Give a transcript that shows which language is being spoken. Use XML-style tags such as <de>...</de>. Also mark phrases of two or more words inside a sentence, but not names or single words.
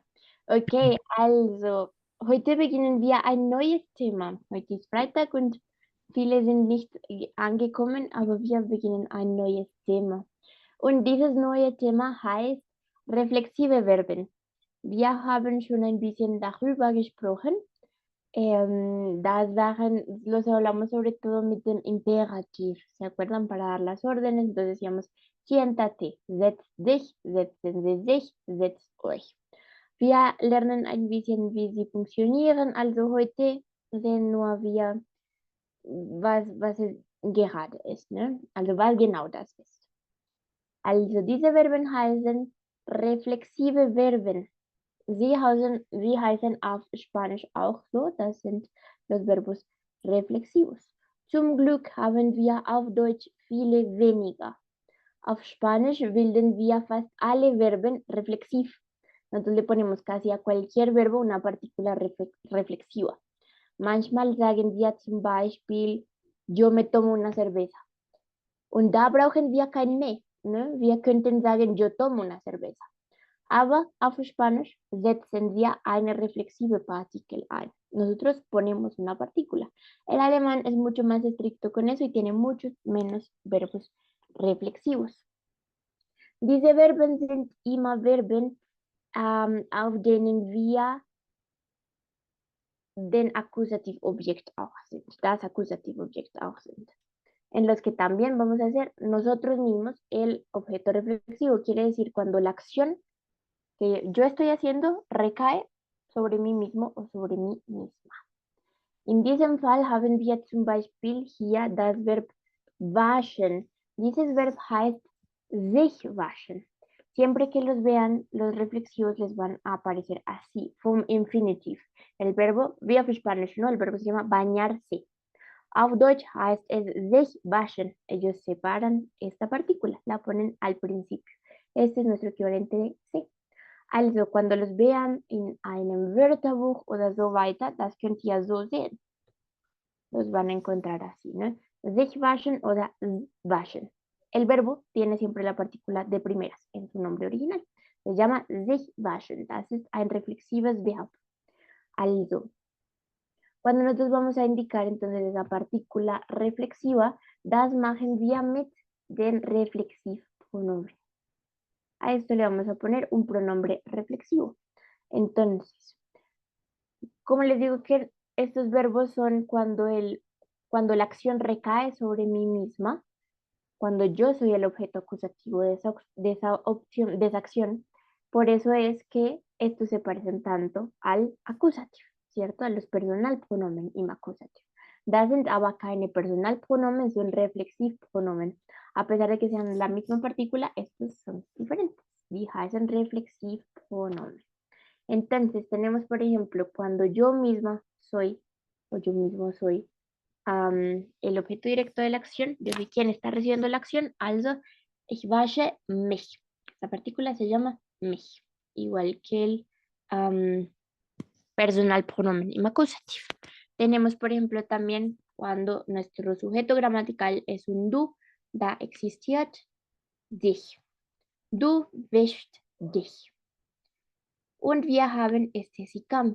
<de>Okay, also, heute beginnen wir ein neues Thema. Heute ist Freitag und viele sind nicht angekommen, aber wir beginnen ein neues Thema. Und dieses neue Thema heißt reflexive Verben. Wir haben schon ein bisschen darüber gesprochen.</de> <es>Los hablamos sobre todo</es> <de>mit dem Imperativ,</de> <es>¿se acuerdan? Para dar las órdenes, entonces decíamos, siéntate,</es> <de>setz dich, setzen Sie sich, setzt euch. Wir lernen ein bisschen, wie sie funktionieren, also heute sehen nur wir, was es gerade ist, ne? Also was genau das ist. Also diese Verben heißen reflexive Verben. Sie heißen auf Spanisch auch so, das sind</de> <es>los verbos reflexivos.</es> <de>Zum Glück haben wir auf Deutsch viele weniger. Auf Spanisch bilden wir fast alle Verben reflexiv.</de> <es>Nosotros le ponemos casi a cualquier verbo una partícula reflexiva.</es> <de>Manchmal sagen wir zum Beispiel,</de> <es>yo me tomo una cerveza.</es> <de>Und da brauchen wir kein me, ne? Wir könnten sagen,</de> <es>yo tomo una cerveza.</es> <de>Aber auf Spanisch setzen wir eine reflexive Partikel ein.</de> <es>Nosotros ponemos una partícula. El alemán es mucho más estricto con eso y tiene muchos menos verbos reflexivos.</es> <de>Diese Verben sind immer Verben, auf denen wir den Akkusativobjekt auch sind, das Akkusativobjekt auch sind.</de> <es>En los que también vamos a hacer nosotros mismos el objeto reflexivo. Quiere decir cuando la acción que yo estoy haciendo recae sobre mí mismo o sobre mí misma.</es> <de>In diesem Fall haben wir zum Beispiel hier das Verb waschen. Dieses Verb heißt sich waschen.</de> <es>Siempre que los vean, los reflexivos les van a aparecer así,</es> <de>vom Infinitiv.</de> <es>El verbo,</es> <de>wie auf Spanisch,</de> <es>¿no? El verbo se llama bañarse.</es> <de>Auf Deutsch heißt es sich waschen.</de> <es>Ellos separan esta partícula, la ponen al principio. Este es nuestro equivalente de se.</es> <de>Also,</de> <es>cuando los vean</es> <de>in einem Wörterbuch oder so weiter, das könnt ihr so sehen.</de> <es>Los van a encontrar así, ¿no?</es> <de>Sich waschen oder waschen.</de> <es>El verbo tiene siempre la partícula de primeras en su nombre original. Se llama</es> <de>sich waschen. Das ist ein reflexives Verb. Also,</de> <es>cuando nosotros vamos a indicar entonces esa partícula reflexiva,</es> <de>das machen wir mit den Reflexivpronomen.</de> <es>A esto le vamos a poner un pronombre reflexivo. Entonces, como les digo que estos verbos son cuando la acción recae sobre mí misma, cuando yo soy el objeto acusativo de esa acción, por eso es que estos se parecen tanto al acusativo, ¿cierto? A los</es> <de>Personalpronomen im Akkusativ. Das sind aber keine Personalpronomen,</de> <es>son Reflexivpronomen. A pesar de que sean la misma partícula, estos son diferentes.</es> <de>Die heißen Reflexivpronomen.</de> <es>Entonces tenemos, por ejemplo, cuando yo misma soy, o yo mismo soy, el objeto directo de la acción, yo soy quien está recibiendo la acción,</es> <de>also ich wasche mich.</de> <es>La partícula se llama mich, igual que el</es> <de>Personalpronomen im Akkusativ.</de> <es>Tenemos, por ejemplo, también cuando nuestro sujeto gramatical es un du,</es> <de>da existiert dich. Du wäschst dich. Und wir haben</de> <es>este si cambia.</es>